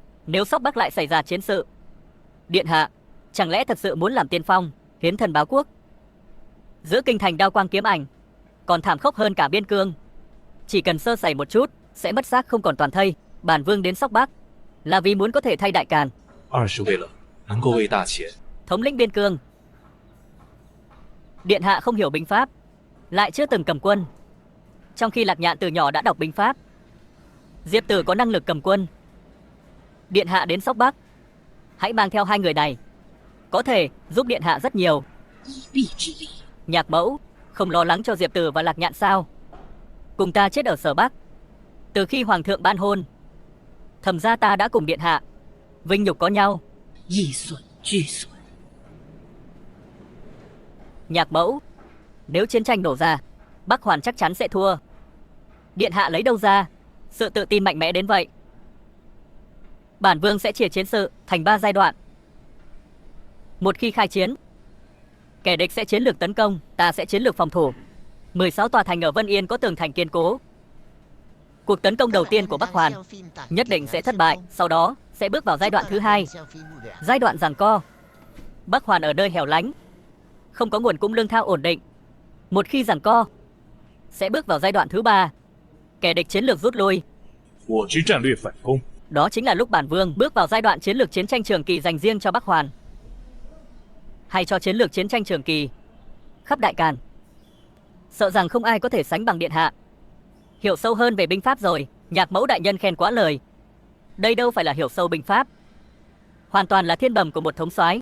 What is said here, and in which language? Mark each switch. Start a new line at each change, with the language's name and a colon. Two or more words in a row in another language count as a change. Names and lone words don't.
Vietnamese: Nếu Sóc Bắc lại xảy ra chiến sự, điện hạ chẳng lẽ thật sự muốn làm tiên phong, hiến thần báo quốc? Giữa kinh thành đao quang kiếm ảnh còn thảm khốc hơn cả biên cương. Chỉ cần sơ sẩy một chút sẽ mất xác không còn toàn thây. Bản vương đến Sóc Bắc là vì muốn có thể thay đại càn.
Chinese: 二是为了能够为大秦。
Vietnamese: Thống lĩnh biên cương, điện hạ không hiểu binh pháp, lại chưa từng cầm quân, trong khi Lạc Nhạn từ nhỏ đã đọc binh pháp. Diệp Tử có năng lực cầm quân. Điện hạ đến Sóc Bắc, hãy mang theo hai người này, có thể giúp điện hạ rất nhiều.
Chinese: 一臂之力，
Vietnamese: Nhạc mẫu không lo lắng cho Diệp Tử và Lạc Nhạn sao? Cùng ta chết ở Sở Bắc. Từ khi hoàng thượng ban hôn, Thẩm gia ta đã cùng điện hạ vinh nhục có nhau.
Chinese: 一损俱损。
Vietnamese: Nhạc mẫu, nếu chiến tranh nổ ra, Bắc Hoàn chắc chắn sẽ thua. Điện hạ lấy đâu ra sự tự tin mạnh mẽ đến vậy? Bản vương sẽ chia chiến sự thành 3 giai đoạn. Một khi khai chiến, kẻ địch sẽ chiến lược tấn công, ta sẽ chiến lược phòng thủ. 16 tòa thành ở Vân Yên có tường thành kiên cố. Cuộc tấn công đầu tiên của Bắc Hoàn nhất định sẽ thất bại, sau đó sẽ bước vào giai đoạn thứ 2, giai đoạn giằng co. Bắc Hoàn ở nơi hẻo lánh, không có nguồn cung lương thao ổn định. Một khi giằng co, sẽ bước vào giai đoạn thứ 3, kẻ địch chiến lược rút lui.
Chinese: 我之战略反攻。
Vietnamese: Đó chính là lúc bản vương bước vào giai đoạn chiến lược chiến tranh trường kỳ dành riêng cho Bắc Hoàn, hay cho chiến lược chiến tranh trường kỳ khắp đại càn. sợ rằng không ai có thể sánh bằng điện hạ. Hiểu sâu hơn về binh pháp rồi, Nhạc mẫu đại nhân khen quá lời. Đây đâu phải là hiểu sâu binh pháp, hoàn toàn là thiên bẩm của một thống soái.